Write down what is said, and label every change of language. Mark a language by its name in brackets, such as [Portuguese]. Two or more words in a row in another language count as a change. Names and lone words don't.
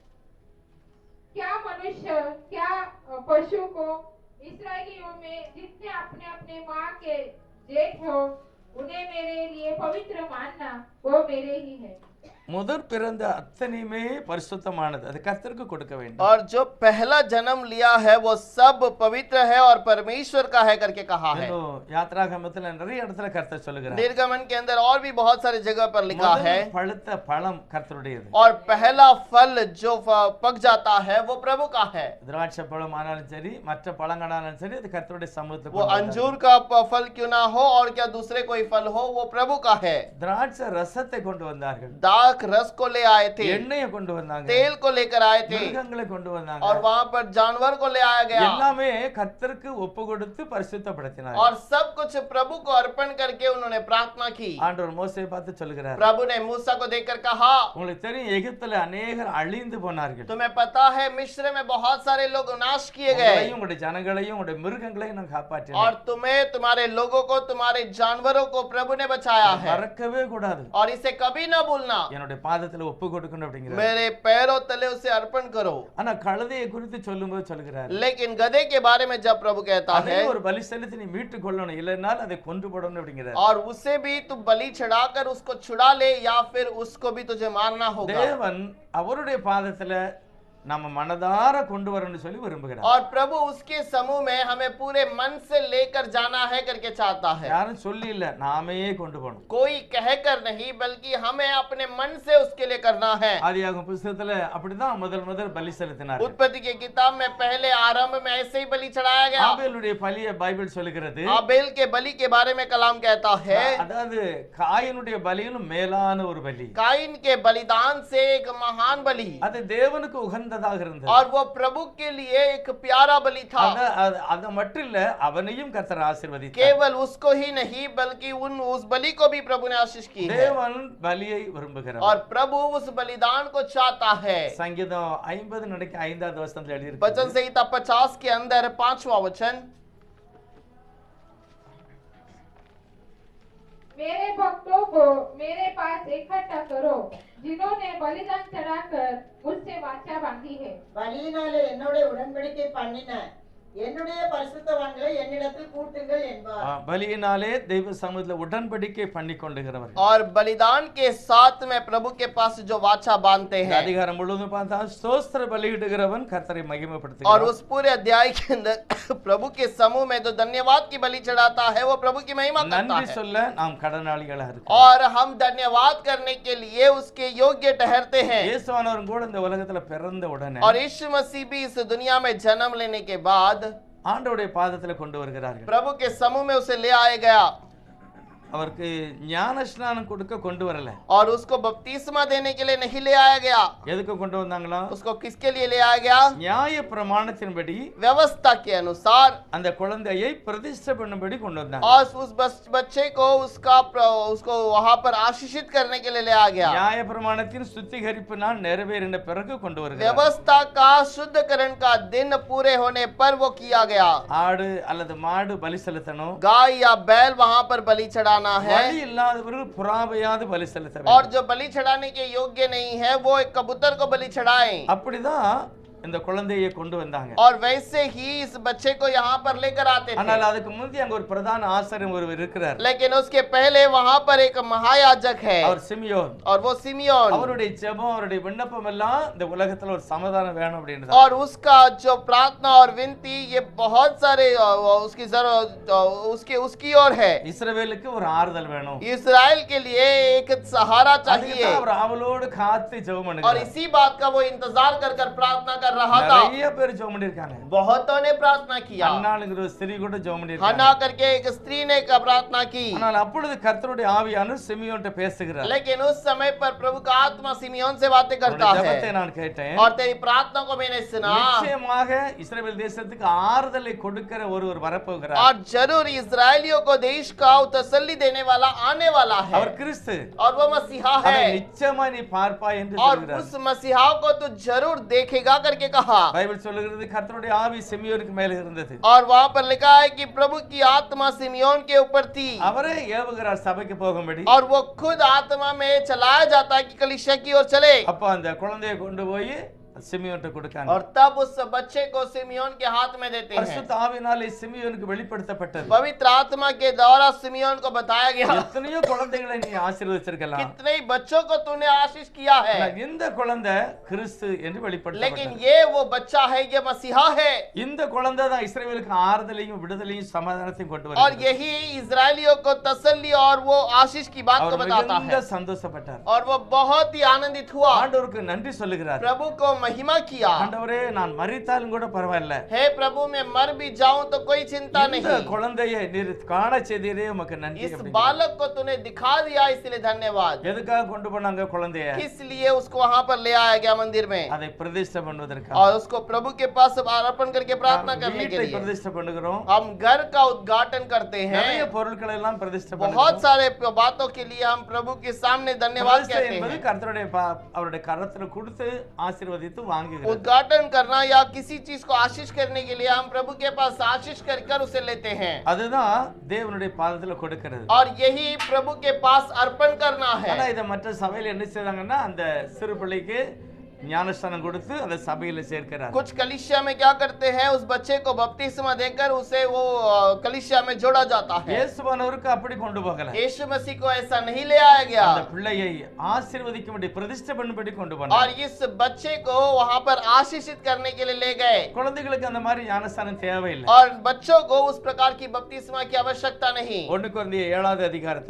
[Hindi] क्या मनुष्य क्या पशु को इस्राएलियों में जितने अपने अपने माँ के जेठ हो उन्हें मेरे लिए पवित्र मानना, वो मेरे ही है। [Tamil] முதற் பிறந்த அத்தனையுமே பரிசுத்தமானது. அது கர்த்தருக்கு கொடுக்க வேண்டும். [Hindi] और जो पहला जन्म लिया है वो सब पवित्र है और परमेश्वर का है करके कहा है। [Tamil] யாத்ராகமத்துல நிறைய இடத்துல கர்த்தர் சொல்லுகிறார். [Hindi] निर्गमन के अंदर और भी बहुत सारी जगह पर लिखा है। [Tamil] முதல் பழுத்த பழம் கர்த்தருடையது. [Hindi] और पहला फल जो पक जाता है वो प्रभु का है। [Tamil] திராட்சை பழம் ஆனாலும் சரி மற்ற பழங்களானாலும் சரி அது கர்த்தருடைய சமூகத்துக்கு [Hindi] वो अंजूर का फल क्यों ना हो और क्या दूसरे कोई फल हो वो प्रभु का है। [Tamil] திராட்சை ரசத்தை கொண்டு வந்தார்கள். [Hindi] दाख रस को ले आए थे, [Tamil] எண்ணெயை கொண்டு வந்தாங்க. [Hindi] तेल को लेकर आए थे [Tamil] மிருகங்களை கொண்டு வந்தாங்க. [Hindi] और वहां पर जानवर को ले आया गया। [Tamil] எல்லாமே கர்த்தருக்கு ஒப்பு கொடுத்து பரிசுத்தப்படுத்தினார். [Hindi] और सब कुछ प्रभु को अर्पण करके उन्होंने प्रार्थना की। [Tamil] ஆண்டவர் மோசேயை பார்த்து சொல்லுகிறார். [Hindi] प्रभु ने मूसा को देखकर कहा, [Tamil] உங்களுக்கு தெரியும் எகிப்துல अनेகர் அழிந்து போனார்கள். [Hindi] तुम्हें पता है मिस्र में बहुत सारे लोग नाश किए गए [Tamil] உங்களையும் உங்களுடைய ஜனங்களையும் உங்களுடைய மிருகங்களையும் நான் காப்பாற்றினேன். [Hindi] और तुम्हें तुम्हारे लोगों को तुम्हारे जानवरों को प्रभु ने बचाया है। [Tamil] மறக்கவே கூடாது. [Hindi] और इसे कभी ना भूलना, [Tamil] என்னுடைய பாதத்துல ஒப்பு கொடுக்கணும் அப்படிங்கிறார். [Hindi] मेरे पैरों तले उसे अर्पण करो। [Tamil] ஆனா கழுதையை குறித்து சொல்லும்போது சொல்லுகிறார். [Hindi] लेकिन गधे के बारे में जब प्रभु कहता [Tamil] அதை [Hindi] है [Tamil] ஒரு பலி செலுத்தி நீ மீட்டுக் கொள்ளணும், இல்லைன்னா அதை கொன்று போடணும் அப்படிங்கிறார். [Hindi] और उसे भी तू बलि चढ़ाकर उसको छुड़ा ले या फिर उसको भी तुझे मारना होगा। [Tamil] தேவன் அவருடைய பாதத்துல நம்ம மனதார கொண்டு வரணும்னு சொல்லி விரும்புகிறார். [Hindi] और प्रभु उसके समूह में हमें पूरे मन से लेकर जाना है करके चाहता है। [Tamil] யாரும் சொல்லி இல்ல, நாமே கொண்டு போகணும். [Hindi] कोई कहकर नहीं, बल्कि हमें अपने मन से उसके लिए करना है। [Tamil] ஆதியாகம புத்தகத்துல அப்படிதான் முதல் பலி செலுத்தினார். [Hindi] उत्पत्ति की किताब में पहले आरंभ में ऐसे ही बलि चढ़ाया गया। [Tamil] ஆபேலுடைய பலியை பைபிள் சொல்லுகிறது. [Hindi] आबेल के बलि के बारे में कलाम कहता है, [Tamil] அதாவது காயினுடைய பலியிலும் மேலான ஒரு பலி. [Hindi] काइन के बलिदान से एक महान बलि, [Tamil] அது தேவனுக்கு உகந்ததாக இருந்தது. [Hindi] और वो प्रभु के लिए एक प्यारा बलि था। [Tamil] அது மட்டும் இல்ல, அவனையும் கர்த்தர் ஆசீர்வதித்தார். [Hindi] केवल उसको ही नहीं, बल्कि उस बलि को भी प्रभु ने आशीष की है। [Tamil] தேவன் பலியை விரும்புகிறார். [Hindi] और प्रभु उस बलिदान को चाहता है। [Tamil] சங்கீதம் 50 நடக்க 5வது வசனத்துல எழுதி இருக்கு. [Hindi] वचन संहिता 50 के अंदर 5वां वचन, मेरे भक्तों को मेरे पास इकट्ठा करो, जिन्होंने बलिदान चढ़ाकर मुझसे वाचा बांधी है। [Tamil] பலியினாலே என்னோட உடன்படிக்கை பண்ணின என்னுடைய பரிசுத்தவான்களை என்னிடத்தில் கூட்டுங்கள் என்பார். பலியினாலே தெய்வ சமூகத்துல உடன்படிக்கை பண்ணி கொண்டுகிறவர். [Hindi] और बलिदान के साथ में प्रभु के पास जो वाचा बांधते हैं। [Tamil] அதிகாரம் முழுவதும் பார்த்தா ஸ்தோத்திர பலியிடுகிறவன் கர்த்தரை [Hindi] और [Tamil] மகிமைப்படுத்துகிறார். [Hindi] उस पूरे अध्याय के अंदर प्रभु के समूह में जो धन्यवाद की बलि चढ़ाता है, वो प्रभु की महिमा करता [Tamil] நன்றி [Hindi] है। [Tamil] சொல்ல நாம் கடனாளிகளா இருக்கோம். [Hindi] और हम धन्यवाद करने के लिए उसके योग्य ठहरते हैं। [Tamil] இயேசுவானவர் கூட இந்த உலகத்துல பிறந்த உடனே [Hindi] और यीशु मसीह भी इस दुनिया में जन्म लेने के बाद [Tamil] ஆண்டவருடைய பாதத்துல கொண்டு வருகிறார்கள். [Hindi] प्रभु के समूह में उसे ले आया गया। [Tamil] அவருக்கு ஞான ஸ்நானம் கொடுக்க கொண்டு வரல. [Hindi] और उसको बपतिस्मा देने के लिए नहीं ले आया गया। [Tamil] எதுக்கு கொண்டு வந்தாங்களா? [Hindi] उसको किसके लिए ले आया गया? [Tamil] நியாய பிரமாணத்தின்படி [Hindi] व्यवस्था के अनुसार [Tamil] அந்த குழந்தையை பிரதிஷ்டை பண்ணும்படி கொண்டு வந்தாங்க. [Hindi] और उस बच्चे को उसको वहां पर आशीषित करने के लिए ले आया गया। [Tamil] நியாய பிரமாணத்தின் சுத்திகரிப்பு நாள் நிறைவேறின பிறகு கொண்டு வருகிறார். [Hindi] व्यवस्था का शुद्धकरण का दिन पूरे होने पर वो किया गया। [Tamil] ஆடு அல்லது மாடு பலி செலுத்தணும். [Hindi] गाय या बैल वहां पर बलि चढ़ाना है। [Tamil] பலி இல்லாதவர்கள் புறாவையாவது பலி செலுத்த வேண்டும். [Hindi] और जो बलि चढ़ाने के योग्य नहीं है, वो एक कबूतर को बलि चढ़ाएं। [Tamil] அப்படிதான் இந்த குழந்தையை கொண்டு வந்தாங்க. [Hindi] और वैसे ही इस बच्चे को यहाँ पर लेकर आते थे। [Tamil] ஆனால் அதுக்கு முந்தி அங்க ஒரு பிரதான ஆசாரியர் ஒருவர் இருக்கிறார். [Hindi] लेकिन उसके पहले वहां पर एक महायाजक है, [Tamil] அவர் சிமியோன். [Hindi] और वो सिमियोन। [Tamil] அவருடைய ஜெபம் அவருடைய விண்ணப்பம் எல்லாம் இந்த உலகத்துல ஒரு சமாதானம் வேணும் அப்படின்றது. [Hindi] और उसका जो प्रार्थना और विनती, ये बहुत सारे उसकी ओर है। [Tamil] இஸ்ரவேலுக்கு ஒரு ஆறுதல் வேணும். [Hindi] इस्राएल के लिए एक सहारा चाहिए। [Tamil] அதுக்கு அவர் அவளோடு காத்து ஜெபம் [Hindi] और [Tamil] பண்ணுகிறார். [Hindi] इसी बात का वो इंतजार कर प्रार्थना कर रहा था। [Tamil] நிறைய பேர் ஜெபம் பண்ணிருக்காங்க. [Hindi] बहुतों ने प्रार्थना किया। [Tamil] அன்னாளுங்கிற ஒரு ஸ்திரீ கூட ஜெபம் பண்ணிருக்காங்க. [Hindi] हन्ना करके एक स्त्री ने प्रार्थना की। [Tamil] ஆனால் அப்பொழுது கர்த்தருடைய ஆவியானவர் சிமியோன்ட்ட பேசுகிறார். [Hindi] लेकिन उस समय पर प्रभु का आत्मा सिमियोन से बातें करता [Tamil] உன்னுடைய ஜெபத்தை [Hindi] है। [Tamil] நான் கேட்டேன். [Hindi] और तेरी प्रार्थना को मैंने सुना। [Tamil] நிச்சயமாக இஸ்ரவேல் தேசத்துக்கு ஆறுதலை கொடுக்கிற ஒருவர் வரப்போகிறார். [Hindi] और जरूर इस्राएलियों को देश का तसल्ली देने वाला आने वाला है। [Tamil] அவர் கிறிஸ்து. [Hindi] और वो मसीहा [Tamil] அதை [Hindi] है। [Tamil] நிச்சயமா நீ பார்ப்பாய் என்று [Hindi] और [Tamil] சொல்கிறார். [Hindi] उस मसीहा को तो जरूर देखेगा करके कहा। [Tamil] பைபிள் சொல்லுகிறது கர்த்தருடைய ஆவி சிமியோனுக்கு மேல இருந்தது. [Hindi] और वहां पर लिखा है कि प्रभु की आत्मा सिमियोन के ऊपर थी। [Tamil] அவரே ஏவுகிறார் சபைக்கு போகும்படி. [Hindi] और वो खुद आत्मा में चलाया जाता है कि कलीसिया की ओर चले। [Tamil] அப்ப அந்த குழந்தையை கொண்டு போய் சிமியோன்ட்ட கொடுக்காங்க. [Hindi] और तब उस बच्चे को सिमियोन के हाथ में देते हैं। [Tamil] பரிசுத்த ஆவியினாலே சிமியோனுக்கு வெளிப்படுத்தப்பட்டது. [Hindi] पवित्र आत्मा के द्वारा सिमियोन को बताया गया, [Tamil] எத்தனையோ குழந்தைகளை நீ ஆசீர்வதிச்சிருக்கலாம். [Hindi] कितने ही बच्चों को तूने आशीष किया है, [Tamil] இந்த குழந்தை கிறிஸ்து என்று [Hindi] लेकिन [Tamil] வெளிப்படுத்தப்பட்டது. [Hindi] ये वो बच्चा है, ये मसीहा है। [Tamil] இந்த குழந்தை தான் இஸ்ரவேலுக்கு ஆறுதலையும் விடுதலையும் சமாதானத்தையும் கொண்டு [Hindi] और [Tamil] வருகிறது. [Hindi] यही इजरायलियों को तसल्ली और वो आशीष की बात को [Tamil] அவர் [Hindi] बताता [Tamil] மிகுந்த [Hindi] है। [Tamil] சந்தோஷப்பட்டார். [Hindi] और वो बहुत ही आनंदित हुआ, [Tamil] ஆண்டவருக்கு நன்றி சொல்லுகிறார். [Hindi] प्रभु को महिमा किया। [Tamil] ஆண்டவரே நான் மரித்தாலும் கூட பரவாயில்லை. [Hindi] हे प्रभु, मैं मर भी जाऊं तो कोई चिंता [Tamil] இந்த [Hindi] नहीं। [Tamil] குழந்தையை நீர் காண செய்தீரே உமக்கு நன்றி. [Hindi] इस [Tamil] அப்படிங்கிறார். [Hindi] बालक को तूने दिखा दिया, इसलिए धन्यवाद। [Tamil] எதுக்காக கொண்டு போனாங்க குழந்தைய? [Hindi] किस लिए उसको वहां पर ले आया गया मंदिर में? [Tamil] அதை பிரதிஷ்டை பண்ணுவதற்காக. [Hindi] और उसको प्रभु के पास अर्पण करके प्रार्थना करने के [Tamil] வீட்டை [Hindi] लिए। [Tamil] பிரதிஷ்டை பண்ணுகிறோம். [Hindi] हम घर का उद्घाटन करते [Tamil] நிறைய [Hindi] हैं। [Tamil] பொருட்களை எல்லாம் பிரதிஷ்டை [Hindi] बहुत [Tamil] பண்ணுகிறோம். [Hindi] सारे बातों के लिए हम प्रभु के सामने धन्यवाद [Tamil] பிரதிஷ்டை [Hindi] कहते [Tamil] என்பது [Hindi] हैं। [Tamil] கர்த்தருடைய அவருடைய கரத்துல கொடுத்து ஆசீர்வதித்து வாங்குகிறது. [Hindi] उद्घाटन करना या किसी चीज को आशीष करने के लिए हम प्रभु के पास आशीष कर उसे लेते हैं। [Tamil] அதுதான் தேவனுடைய பாதத்துல கொடுக்கிறது. [Hindi] और यही प्रभु के पास अर्पण करना [Tamil] ஆனா [Hindi] है। [Tamil] இத மற்ற சபையில என்ன செய்றாங்கன்னா அந்த சிறு பிள்ளைக்கு ஞானஸ்தானம் கொடுத்து அதை சபையில சேர்க்கிறார். [Hindi] कुछ कलीसिया में क्या करते हैं, उस बच्चे को बपतिस्मा देकर उसे वो कलीसिया में जोड़ा जाता है। [Tamil] இயேசுவானவருக்கு அப்படி கொண்டு போகல. [Hindi] यीशु मसीह को ऐसा नहीं ले आया गया, [Tamil] அந்த பிள்ளையை ஆசீர்வதிக்கும்படி பிரதிஷ்டை பண்ணும்படி கொண்டு போனார். [Hindi] और इस बच्चे को वहां पर आशीषित करने के लिए ले गए। [Tamil] குழந்தைகளுக்கு அந்த மாதிரி ஞானஸ்தானம் தேவையில்லை. [Hindi] और बच्चों को उस प्रकार की बपतिस्मा की आवश्यकता नहीं। [Tamil] 1 கொரிந்தியர் 7வது அதிகாரத்துல